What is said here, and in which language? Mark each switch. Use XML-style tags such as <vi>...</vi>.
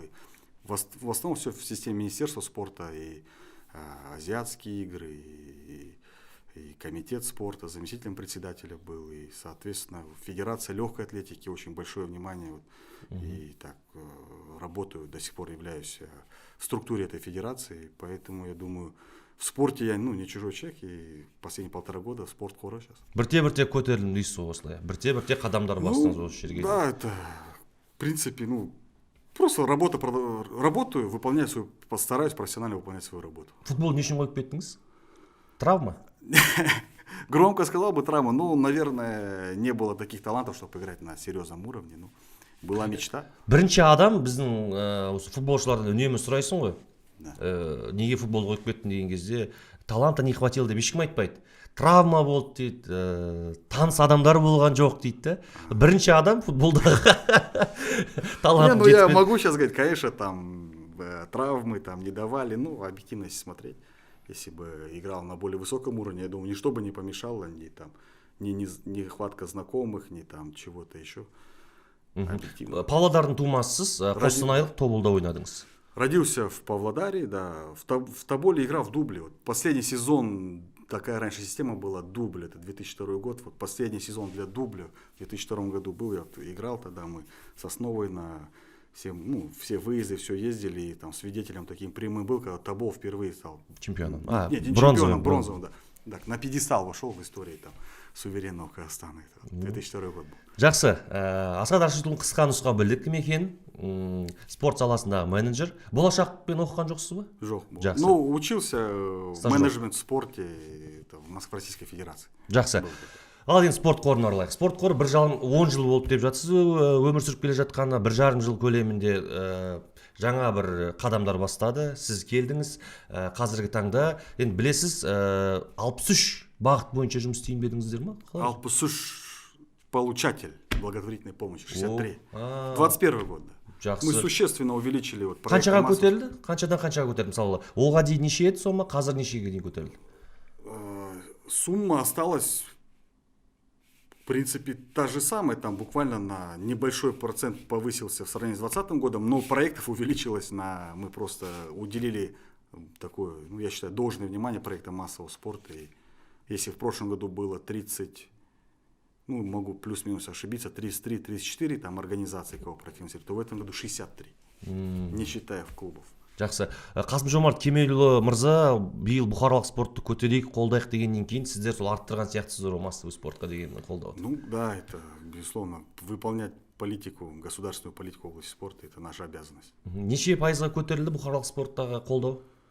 <ru>И в основном все в системе Министерства спорта, и азиатские игры, и комитет спорта, заместителем председателя был, и, соответственно, Федерация легкой атлетики, очень большое внимание. И так работаю, до сих пор являюсь в структуре этой федерации, поэтому я думаю, в спорте я не чужой человек, и последние 1,5 года спорт қоры сейчас.</ru> <kk>Бірте-бірте көтерілім дейсіз осылай. Бірте-бірте қадамдар бастыңыз осы жерге.</kk> <ru>Да, это в принципе, просто работаю, выполняю свою, постараюсь профессионально выполнять свою работу.</ru> <kk>Футбол не үшін қойып кеттіңіз?</kk> <ru>Травма? Громко сказал бы травма, наверное, не было таких талантов, чтобы играть на серьезном уровне. Была мечта.</ru> <kk>Бірінші адам біздің футболшылардан үнемі сұрайсың ғой. Неге футбол қойып кеттің деген кезде</kk> <ru>таланта не хватило</ru> <kk>деп ешкім айтпайды. Травма болды дейді, таныс адамдар болған жоқ дейді. Бірінші адам футболдағы талант жетпеді.</kk> <ru>Я могу сейчас говорить, конечно, травмы не давали, объективно если смотреть. Если бы играл на более высоком уровне, я думаю, ничто бы не помешало, ни нехватка знакомых, ни чего-то еще.</ru> <kk>Павлодардың тумасысыз, Қостанайлық Тоболда ойнадыңыз.</kk> <ru>Родился в Павлодаре, да. В Тоболе играл в дубле. Последний сезон, такая раньше система была, дубль, это 2002 год. Последний сезон для дубля в 2002 году был, я играл тогда, мы с основой на все выезды, все ездили, и свидетелем таким прямым был, когда Тобол впервые стал чемпионом. Бронзовым, да. Да, на пьедестал вошел в истории суверенного Казахстана. 2002 год был.</ru> <kk>Жақсы, Асхат Рашидұлының қысқа нұсқа білдік кім екенін, спорт саласындағы менеджер. Болашақпен оқыған жоқсыз ба? Жоқ. Жақсы.</kk> <ru>Учился в менеджмент в спорте в Москва-Российской Федерации.</ru> <kk>Жақсы. Ал енді спорт қорын аралайық. Спорт қоры 10 жыл болып деп жатсыз, өмір сүріп келе жатқаны 1,5 жыл көлемінде жаңа бір қадамдар бастады. Сіз келдіңіз, қазіргі таңда, енді білесіз, 63 бағыт бойынша жұмыс істейін бедіңіздер ма?</kk> <ru>63 получатель благотворительной помощи, 63. 21 год.</ru> <kk>Жақсы.</kk> <ru>Мы существенно увеличили</ru> <kk>Қаншаға көтерілді? Қаншадан қаншаға көтерілді? Мысалы, оға дейін неше еді сома, қазір нешеге дейін көтерілді?</kk> <ru>Сумма осталась в принципе та же самая, буквально на небольшой процент повысился в сравнении с 2020 годом, но проектов увеличилось мы просто уделили такое, я считаю, должное внимание проектам массового спорта. И если в прошлом году было 30, могу плюс-минус ошибиться, 33-34 организаций кооперативных, то в этом году 63, не считая клубов.</ru> <kk>Жақсы. Қасым-Жомарт Кемелұлы мырза биыл бұқаралық спортты көтерейік, қолдайық дегеннен кейін сіздер сол арттырған сияқтысыздар ғой массовый спортқа деген қолдау.</kk> <ru>Да, это безусловно выполнять политику, государственную политику в области спорта, это наша обязанность.</ru> <kk>Неше пайызға көтерілді бұқаралық спорттағы қолдау?</kk>